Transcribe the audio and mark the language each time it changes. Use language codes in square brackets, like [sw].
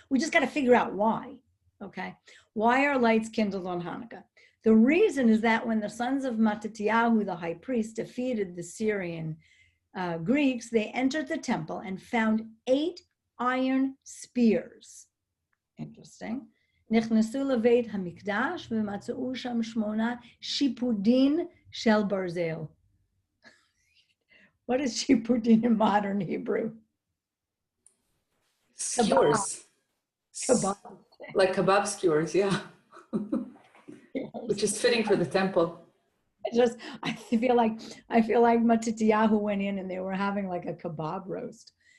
[en] We just got to figure out why. Okay. Why are lights kindled on Hanukkah? The reason is that when the sons of Mattatyahu, the high priest, defeated the Syrian Greeks, they entered the temple and found 8 iron spears. Interesting. [he] נכנסו לבית המקדש ומצאו שם 8 שיפודין של ברזל. [en] What is shipudin in modern Hebrew? Skewers. Kebab. Like kebab skewers, yeah. Which is fitting for the temple. I feel like Mattatyahu went in and they were having like a kebab roast.